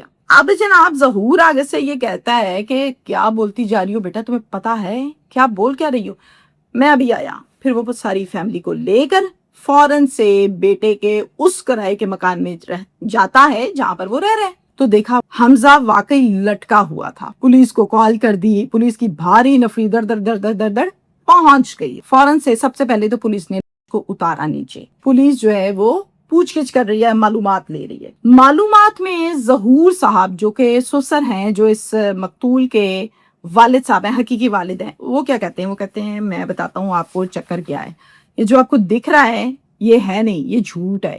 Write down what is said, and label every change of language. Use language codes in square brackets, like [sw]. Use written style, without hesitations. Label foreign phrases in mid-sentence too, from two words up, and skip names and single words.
[ur] اب جناب ظہور آگے سے یہ کہتا ہے کہ کیا بولتی جا رہی ہو بیٹا, تمہیں پتا ہے کیا بول کیا رہی ہو؟ میں ابھی آیا. پھر وہ ساری فیملی کو لے کر فوراً سے بیٹے کے اس کرائے کے مکان میں جاتا ہے جہاں پر وہ رہ رہے. تو دیکھا حمزہ واقعی لٹکا ہوا تھا. پولیس کو کال کر دی, پولیس کی بھاری نفری در در در در در در پہنچ گئی. فوراً سے سب سے پہلے تو پولیس نے کو اتارا نیچے. پولیس جو ہے وہ پوچھ گچھ کر رہی ہے, معلومات لے رہی ہے. معلومات میں ظہور صاحب جو کہ سسر ہیں, جو اس مقتول کے والد صاحب ہیں, حقیقی والد ہیں, وہ کیا کہتے ہیں؟ وہ کہتے ہیں میں بتاتا ہوں آپ کو چکر کیا ہے, یہ جو آپ کو دکھ رہا ہے یہ ہے نہیں, یہ جھوٹ ہے.